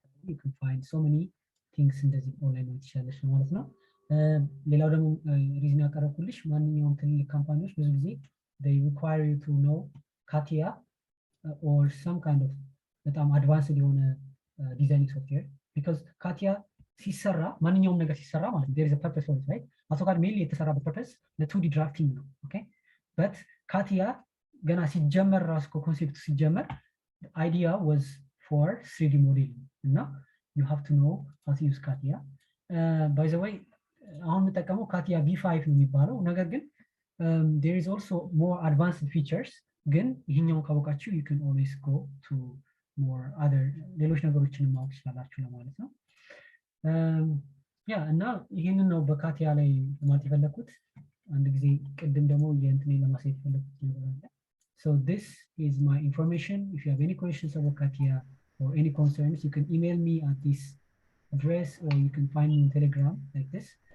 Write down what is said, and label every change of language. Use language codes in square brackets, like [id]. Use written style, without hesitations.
[en] you can find so many things [am] እንደዚህ ኦንላይን ነው ትችላለሽ ማለት ነው። [en] ሌላው ደግሞ ሪዝን ያቀረብኩልሽ ማንኛውም ትልልቅ ካምፓኒዎች ብዙ ጊዜ they require you to know CATIA or some kind of በጣም advanced የሆነ designing software, because CATIA ሲሰራ ማንኛውም ነገር ሲሰራ ማለት there is a purpose for it, right? [am] AutoCAD mainly የተሰራበት purpose ለ2D drafting ነው። okay, but CATIA ገና ሲጀመር ራሱ ኮንሴፕቱ ሲጀመር [en] the idea was for 3D modeling [am] እና you have to know how to use CATIA. [en] By the way አሁን የምጠቀመው CATIA V5 ነው የሚባለው። ነገር ግን there is also more advanced features, [am] ግን ይሄኛውን ካወቃችሁ [en] you can always go to more other ሌሎች ነገሮችን ማወቅ ትችላላችሁ ለማለት ነው። Yeah, and now [am] ይሄንን ነው በካቲያ ላይ ማለት የፈለኩት አንድ ጊዜ ቅድም ደግሞ የእንትኔ ለማሳየት የፈለኩት ነገር አለ. [en] So this is my information. If you have any questions about CATIA or any concerns, you can email me at this address or you can find me on Telegram like this.